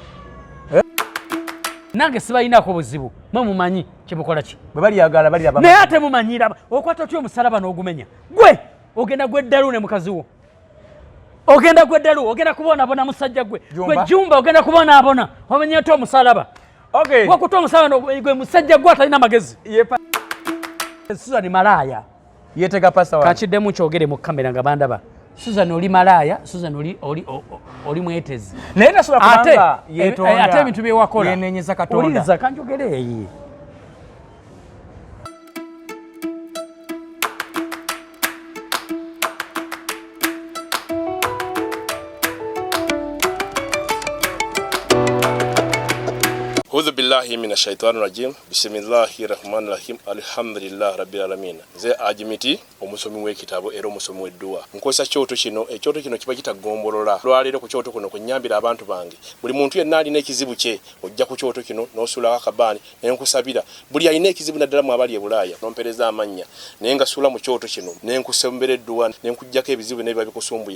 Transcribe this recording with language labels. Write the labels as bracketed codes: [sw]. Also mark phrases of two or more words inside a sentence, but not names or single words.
[lg] nange sibayinako buzibu mumanyi kimukola ki naye ate mumanyira okwata otya omusalaba n'ogumenya gwe ogenda gweddalu ne mukazi wo ogenda gweddalu ogenda kubonaabona musajja gwe jumba ogenda kubonaabona omenye otya omusalaba wakuta omusalaba gwe musajja gwe atalina magezi Susan malaya yetega pasa wa kakiddemu kyogere mu kamera nga bandaba Susan oli malaya Susan oli mwetezi naye nasobola kubanga yetonda ate ebintu byewakola yenenyeza Katonda oliriza kanjogere eyi [ar] أعوذ بالله من الشيطان الرجيم. بسم الله الرحمن الرحيم. الحمد لله رب العالمين. [lg] Ze ajimiti omusomi w'ekitabo era omusomi w'edduwa. Nkozesa kyoto kino, ekyoto kino kiba kitagombolola. Lwaleero ku kyoto kuno kunyambira abantu bange. Buli muntu yenna alina ekizibu kye, ojja ku kyoto kino n'osula akabaani n'enkusabira. Buli alina ekizibu naddala mu abali ebulaaya n'ompereza amannya. Naye nga sula mu kyoto kino n'enkusembera edduwa n'enkujjako ebizibu n'ebiba bikusumbuye.